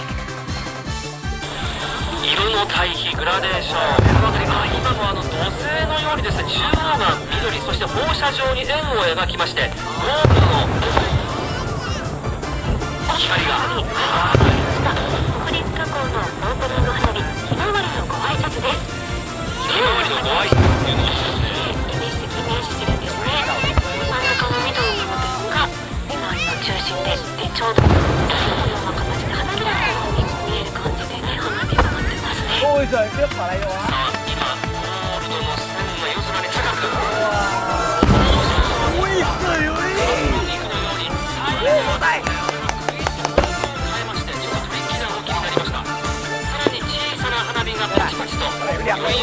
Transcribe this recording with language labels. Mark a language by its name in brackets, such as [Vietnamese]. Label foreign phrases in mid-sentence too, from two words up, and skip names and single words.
[Japanese] 色の対比グラデーション、今も土星のようにですね、中央が緑、そして放射状に円を描きまして、ゴールドの光が国立火口のオープニング花火、ひまわりのご挨拶です。ひまわりのご挨拶っていうのはイメージ的イメージしてるんですね。真ん中の緑の部分がひまわりの中心で、ちょうどこのような形で花びらのように見える感じでね、花火が上がってますね。 [Vietnamese] Ôi giời, tiếp vào đây rồi. [Japanese] 今、ゴールドの線が夜空に高く、 [Vietnamese] Ui giời ơi. [Japanese] 肉のように最後まで変えまして、ちょっと雰囲気が大きくなりました。さらに小さな花火がパチパチと。